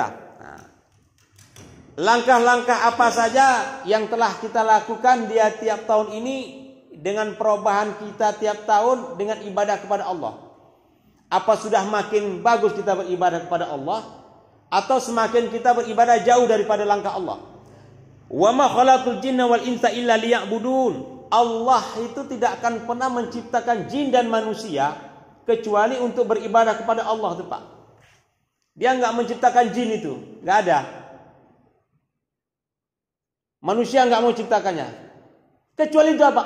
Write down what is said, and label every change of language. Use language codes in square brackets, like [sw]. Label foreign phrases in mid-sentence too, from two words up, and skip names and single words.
[id] Nah, langkah-langkah apa saja yang telah kita lakukan di tiap tahun ini dengan perubahan kita tiap tahun dengan ibadah kepada Allah. Apa sudah makin bagus kita beribadah kepada Allah? Atau semakin kita beribadah jauh daripada langkah Allah. [ar] وما خلقت الجن والإنس إلا ليعبدون. [id] Allah itu tidak akan pernah menciptakan jin dan manusia kecuali untuk beribadah kepada Allah itu Pak. Dia enggak menciptakan jin itu, enggak ada. Manusia enggak mau ciptakannya. Kecuali itu apa?